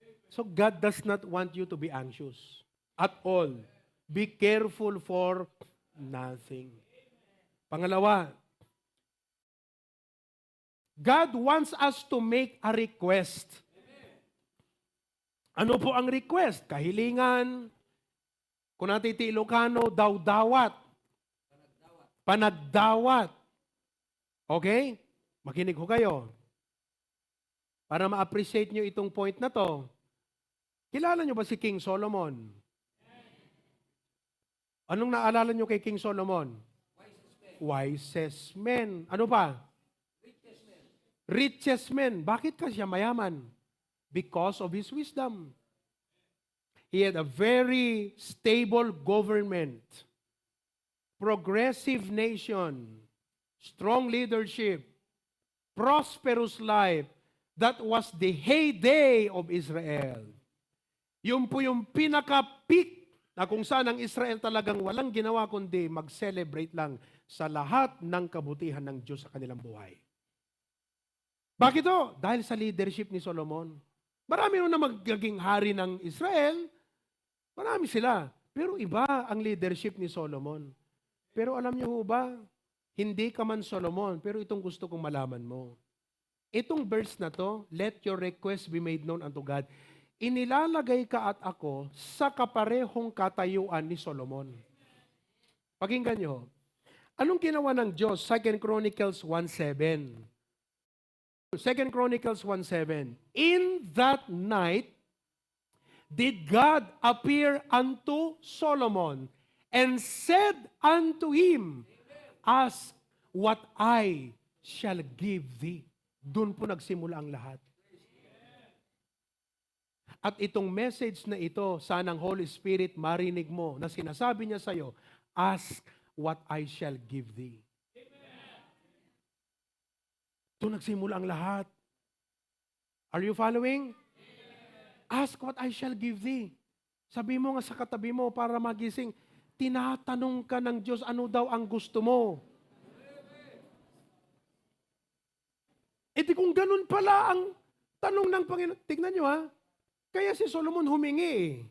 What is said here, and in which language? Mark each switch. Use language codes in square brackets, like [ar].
[en] So God does not want you to be anxious at all. Be careful for nothing. Pangalawa, God wants us to make a request. [tl] Ano po ang request? Kahilingan, Kung natin [ilo] iti Ilocano, daw-dawat. Panagdawat. [tl] Okay? Makinig ho kayo. Para ma-appreciate nyo itong point na to. Kilala nyo ba si King Solomon? Anong naalala nyo kay King Solomon? [en] Wisest man. [tl] Ano pa? [en] Richest man. [tl] Bakit ka siya mayaman? [en] Because of his wisdom. He had a very stable government, progressive nation, strong leadership, prosperous life. That was the heyday of Israel. [tl] Yun po yung pinaka-peak na kung saan ang Israel talagang walang ginawa kundi mag-celebrate lang sa lahat ng kabutihan ng Diyos sa kanilang buhay. Bakit to? Dahil sa leadership ni Solomon. Marami na magiging hari ng Israel. Marami sila. Pero iba ang leadership ni Solomon. Pero alam niyo ho ba, hindi ka man Solomon, pero itong gusto kong malaman mo. Itong verse na to, [en] let your request be made known unto God. [tl] Inilalagay ka at ako sa kaparehong katayuan ni Solomon. Pakinggan niyo. Anong ginawa ng Diyos? 2 Chronicles 1:7. 2 Chronicles 1:7. [en] In that night, did God appear unto Solomon and said unto him, ask what I shall give thee. [tl] Doon po nagsimula ang lahat. At itong message na ito, sanang Holy Spirit marinig mo na sinasabi niya sa iyo, [en] ask what I shall give thee. [tl] Doon nagsimula ang lahat. [en] Are you following? Ask what I shall give thee. [tl] Sabi mo nga sa katabi mo para magising, tinatanong ka ng Diyos, ano daw ang gusto mo? E di kung ganun pala ang tanong ng Panginoon, tignan nyo ha, kaya si Solomon humingi eh.